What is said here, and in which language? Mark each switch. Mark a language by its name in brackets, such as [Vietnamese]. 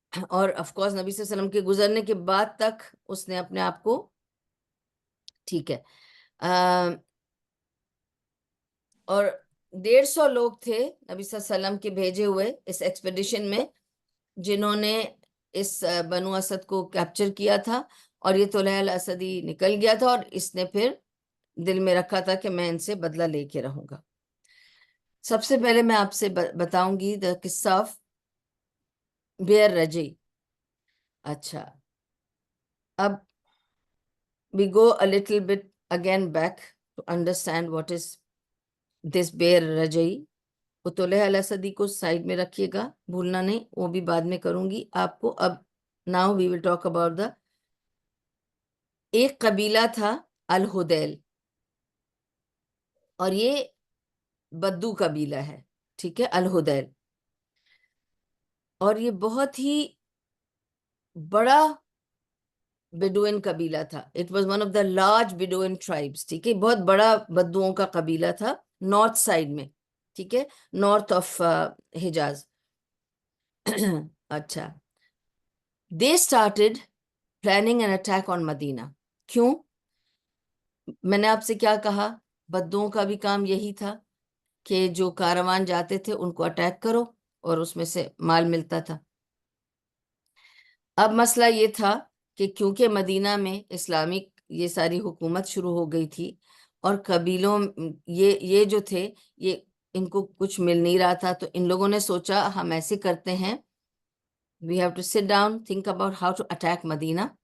[Urdu] اور of course نبی صلی اللہ علیہ وسلم کے گزرنے کے بعد تک اس نے اپنے آپ کو، ٹھیک ہے، اور 150 لوگ تھے نبی صلی اللہ علیہ وسلم کے بھیجے ہوئے اس ایکسپیڈیشن میں، جنہوں نے اس بنو اسد کو کیپچر کیا تھا. اور یہ طلیحہ الاسدی نکل گیا تھا، اور اس نے پھر دل میں رکھا تھا کہ میں ان سے بدلہ لے کے رہوں گا. سب سے پہلے میں آپ سے بتاؤں گی دا قصہ آف بئر رجیع. اچھا، اب [English] we go a little bit again back to understand what is this [Urdu] بئر رجیع. وہ طلیحہ الاسدی کو سائڈ میں رکھیے گا، بھولنا نہیں، وہ بھی بعد میں کروں گی آپ کو. اب [English] now we will talk about the [Urdu] ایک قبیلہ تھا الہدیل، اور یہ بدو قبیلہ ہے، ٹھیک ہے، الہدیل. اور یہ بہت ہی بڑا بیڈوئن قبیلہ تھا. [English] it was one of the large Bedouin tribes, [Urdu] ٹھیک ہے، بہت بڑا بدوؤں کا قبیلہ تھا نارتھ سائڈ میں، ٹھیک ہے، نارتھ آف حجاز. [English] اچھا، they started planning an attack on Medina. [Urdu] کیوں؟ میں نے آپ سے کیا کہا، بدوؤں کا بھی کام یہی تھا کہ جو کاروان جاتے تھے ان کو اٹیک کرو، اور اس میں سے مال ملتا تھا. اب مسئلہ یہ تھا کہ کیونکہ مدینہ میں اسلامک یہ ساری حکومت شروع ہو گئی تھی، اور قبیلوں یہ جو تھے، یہ ان کو کچھ مل نہیں رہا تھا، تو ان لوگوں نے سوچا ہم ایسے کرتے ہیں، [English] we have to sit down, think about how to attack [Urdu] Medina.